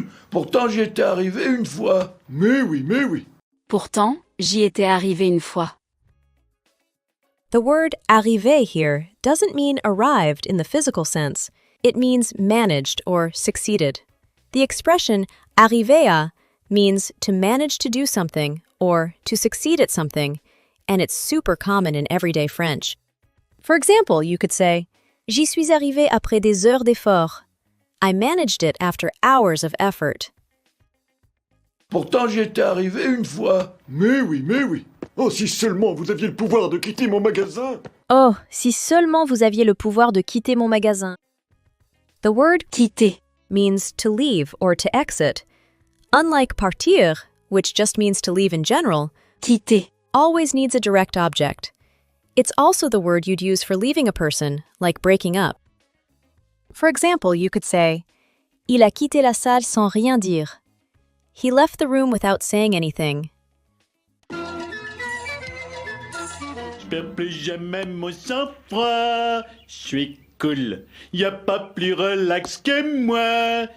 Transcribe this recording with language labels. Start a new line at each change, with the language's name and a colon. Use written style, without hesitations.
French: Pourtant, j'y étais arrivé une fois. Mais oui, mais oui. Pourtant, j'y étais arrivé une fois.
English: The word arrivé here doesn't mean arrived in the physical sense. It means managed or succeeded. The expression arriver à means to manage to do something or to succeed at something, and it's super common in everyday French. For example, you could say,
French: J'y suis arrivé après des heures d'effort.
English: I managed it after hours of effort.
French: Pourtant, j'y étais arrivé une fois. Mais oui, mais oui. Oh, si seulement vous aviez le pouvoir de quitter mon magasin. Oh, si seulement vous aviez le pouvoir de quitter mon magasin.
English: The word
French: Quitter.
English: means to leave or to exit. Unlike partir, which just means to leave in general,
French: Quitter.
English: always needs a direct object. It's also the word you'd use for leaving a person, like breaking up. For example, you could say,
French: Il a quitté la salle sans rien dire.
English: He left the room without saying anything.
French: Je perds plus jamais mon sang-froid. Je suis cool. Y a pas plus relax que moi.